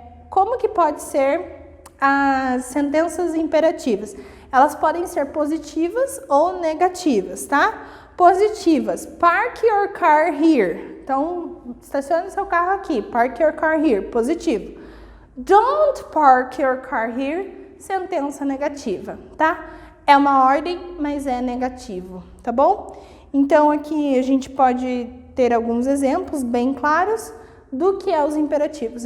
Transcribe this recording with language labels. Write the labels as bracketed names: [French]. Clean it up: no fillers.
[Portuguese] Como que pode ser as sentenças imperativas? Elas podem ser positivas ou negativas, tá? [English] Positivas, park your car here. [Portuguese] Então, estacione seu carro aqui, [English] park your car here, [Portuguese] positivo. [English] Don't park your car here, [Portuguese] sentença negativa, tá? É uma ordem, mas é negativo, tá bom? Então, aqui a gente pode ter alguns exemplos bem claros do que é os imperativos.